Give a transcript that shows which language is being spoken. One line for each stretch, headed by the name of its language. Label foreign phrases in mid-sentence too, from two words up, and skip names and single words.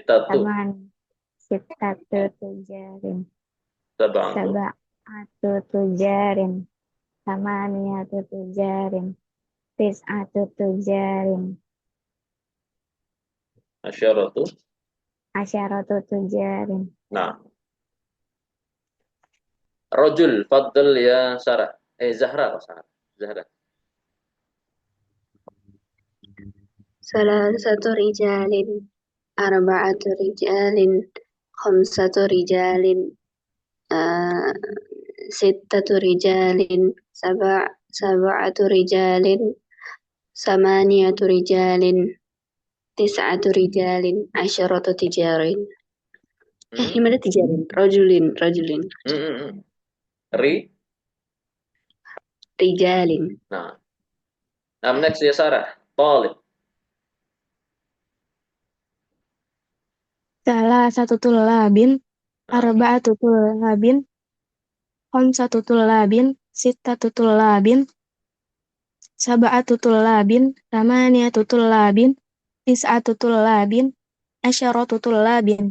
Arabic: ستة تجار. سبعة تجار. ثمانية تجار. تسعة تجار. عشرة تجار. Nah. رجل، تفضلي يا سارة. زهرة. زهرة. ثلاثة رجال، أربعة رجال، خمسة رجال، ستة رجال، سبعة رجال، ثمانية رجال، تسعة رجال, عشرة تجار. Gimana تجار؟ رجل. رجال. Nah, next يا سارة. طالب.
Indonesian: Salah satu
Arabic: طلاب، أربعة طلاب، خمسة طلاب، ستة طلاب، سبعة طلاب، ثمانية طلاب، تسعة طلاب، عشرة طلاب.